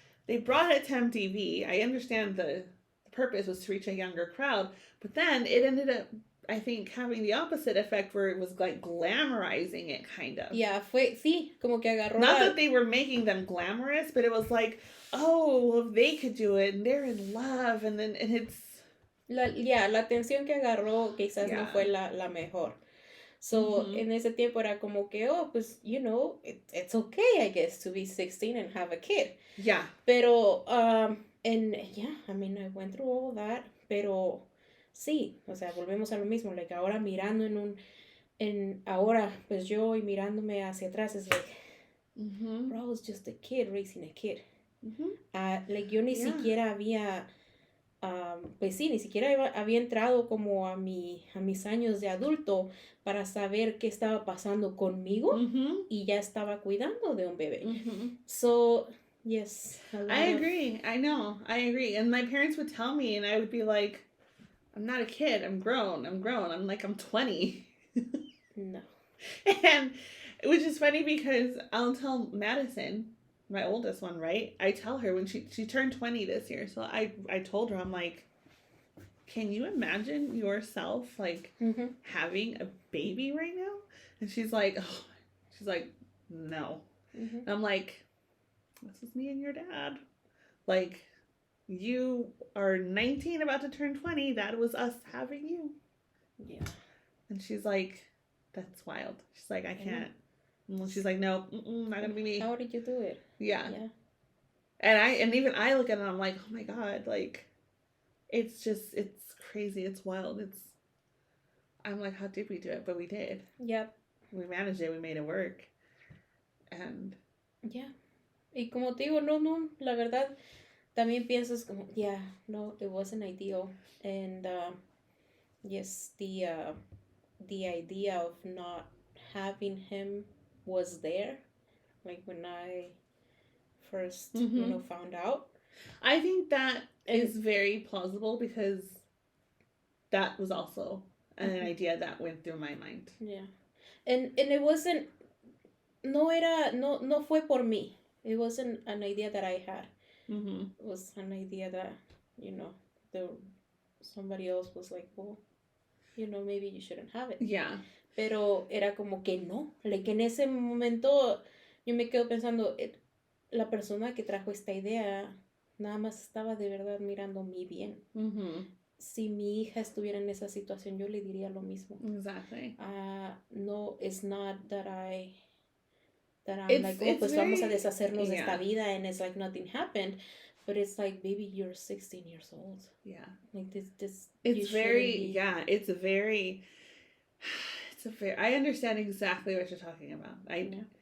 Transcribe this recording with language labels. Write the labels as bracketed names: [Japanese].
[English] they brought it to MTV. I understand the purpose was to reach a younger crowd, but then it ended up, I think, having the opposite effect where it was like glamorizing it, kind of. [Spanish] Yeah, sí, como que agarró. [English] Not that they were making them glamorous, but it was like, oh, well, they could do it, and they're in love, and it's. [Spanish] La atención que agarró quizás no fue la mejor. [English] So, [Spanish] en ese tiempo era como que, oh, pues, [English] it's okay, I guess, to be 16 and have a kid. Yeah. Pero, and yeah, I mean, I went through all that, [Spanish] pero sí, o sea, volvemos a lo mismo, like, ahora mirando ahora, pues yo y mirándome hacia atrás, es [English] like, bro, I was just a kid raising a kid. [Spanish] Like, yo ni siquiera había... pues sí, ni siquiera había entrado como a mis años de adulto para saber qué estaba pasando conmigo y ya estaba cuidando de un bebé. [English] So, yes. I agree. I know. I agree. And my parents would tell me and I would be like, I'm not a kid. I'm grown. I'm like, I'm 20. No. And which is funny because I'll tell Madison, my oldest one, right? I tell her when she turned 20 this year. So I told her, I'm like, can you imagine yourself like having a baby right now? And she's like, no. And I'm like, this is me and your dad. Like, you are 19 about to turn 20. That was us having you. Yeah. And she's like, that's wild. She's like, I can't. And she's like, no, not gonna be me. How did you do it? Yeah. And even I look at it and I'm like, oh my God, like, it's crazy. It's wild. I'm like, how did we do it? But we did. Yep. We managed it. We made it work. And. Yeah. [Spanish] Y como te digo, no, la verdad, también piensas como, yeah, no, [English] it wasn't ideal. And, yes, the idea of not having him was there, like when I first, found out. I think that is very plausible because that was also an idea that went through my mind. Yeah. And it wasn't, [Spanish] no fue por mí. [English] It wasn't an idea that I had. It was an idea that, somebody else was like, well, maybe you shouldn't have it. Yeah. [Spanish] Pero era como que no. Like en ese momento yo me quedo pensando, la persona que trajo esta idea nada más estaba de verdad mirando mi bien. Si mi hija estuviera en esa situación, yo le diría lo mismo. [English] Exactly. No, it's not that I'm like, oh, [Spanish] pues vamos a deshacernos de esta vida [English] and it's like nothing happened. But it's like, baby, you're 16 years old. Yeah. Like this. It's very, I understand exactly what you're talking about.